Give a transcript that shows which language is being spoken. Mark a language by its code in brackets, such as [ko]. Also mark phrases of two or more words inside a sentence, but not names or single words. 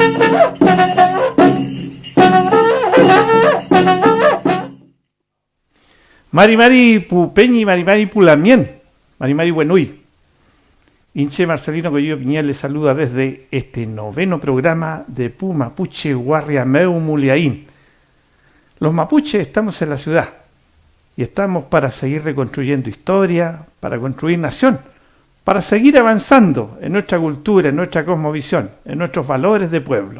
[arn] Mari Mari Pupeñi, Mari Mari Pulamien, Mari Mari Buenuy. [es] Inche Marcelino Coello Piñal le saluda desde este 9º programa de Pu Mapuche Guarriameu Muliaín. Los mapuches estamos en la ciudad y estamos para seguir reconstruyendo historia, para construir nación, para seguir avanzando en nuestra cultura, en nuestra cosmovisión, en nuestros valores de pueblo.